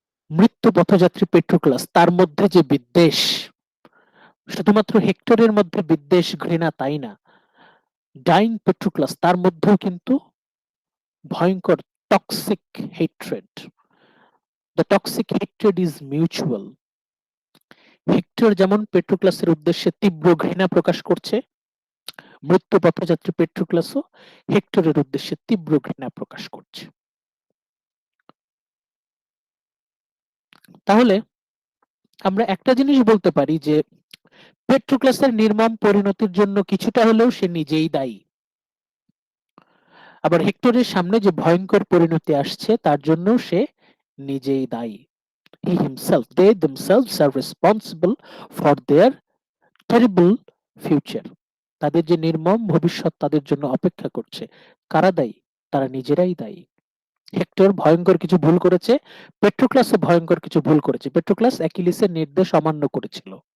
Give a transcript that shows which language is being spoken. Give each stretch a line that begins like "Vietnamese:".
Bangla: মৃত্যু পথযাত্রী পেট্রোক্লাস, তার মধ্যে যে বিদ্বেষ, শুধুমাত্র হেক্টরের মধ্যে বিদ্বেষ ঘৃণা তাই না, ডাইং পেট্রোক্লাস তার মধ্যেও কিন্তু ভয়ঙ্কর toxic hatred.
English: The toxic hatred is mutual.
Bangla: Hectare যেমন পেট্রোক্লাসের উদ্দেশ্যে তীব্র ঘৃণা প্রকাশ করছে, মৃত্যু পথযাত্রী পেট্রোক্লাসও হেক্টরের উদ্দেশ্যে তীব্র ঘৃণা প্রকাশ করছে। তাহলে আমরা একটা জিনিস বলতে পারি যে পেট্রোক্লাসের নির্মম পরিণতির জন্য কিছুটা হলেও সে নিজেই দায়ী। আবার হেক্টরের সামনে যে ভয়ঙ্কর পরিণতি আসছে তার জন্য সে নিজেই দায়ী।
English: He himself, they themselves are responsible for their terrible future.
Bangla: তাদের যে নির্মম ভবিষ্যৎ তাদের জন্য অপেক্ষা করছে, কারা দায়ী? তারা নিজেরাই দায়ী। হেক্টর ভয়ঙ্কর কিছু ভুল করেছে, পেট্রোক্লাসও ভয়ঙ্কর কিছু ভুল করেছে। পেট্রোক্লাস অ্যাকিলিসের নির্দেশ অমান্য করেছিল।